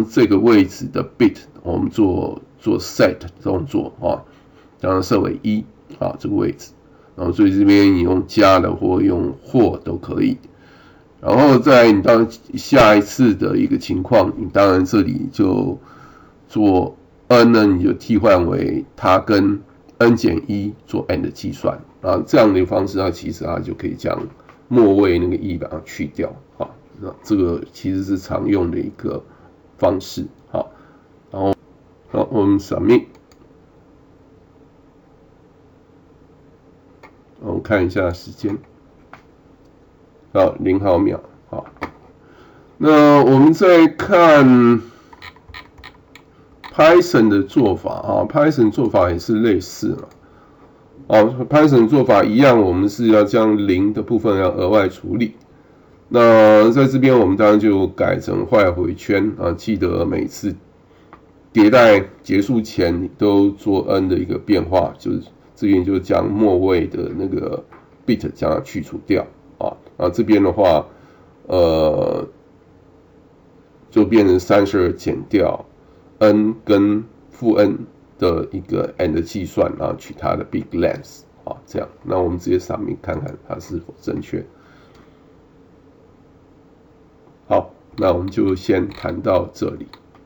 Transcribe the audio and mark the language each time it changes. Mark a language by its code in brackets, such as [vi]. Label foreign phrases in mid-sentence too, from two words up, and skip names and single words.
[zh] 這個位置的 bit 我們做 set 動作將它設為1這個位置，然後所以這邊你用加的或用或都可以，然後在你到下一次的一個情況，你當然這裡就做 n 呢，你就替換為它跟 n 減1做 and 計算，這樣的一個方式，它其實它就可以將末位那個1把它去掉那這個其實是常用的一個方式然後好，我們 submit。我們看一下時間，好，0毫秒。好，那我們再看 Python 的做法啊 ，Python 做法也是類似嘛。Python 做法一樣，我們是要將0的部分要額外處理。那在這邊我們當然就改成壞回圈啊，記得每次迭代結束前你都做 n 的一個變化，就是這邊就將末位的那個 bit 將它去除掉啊。那這邊的話，就變成32減掉 n 跟負 n 的一個 and 的計算，然後取它的 [en] big length [zh] 啊，這樣。那我們直接submit看看它是否正確。好，那我們就先談到這裡。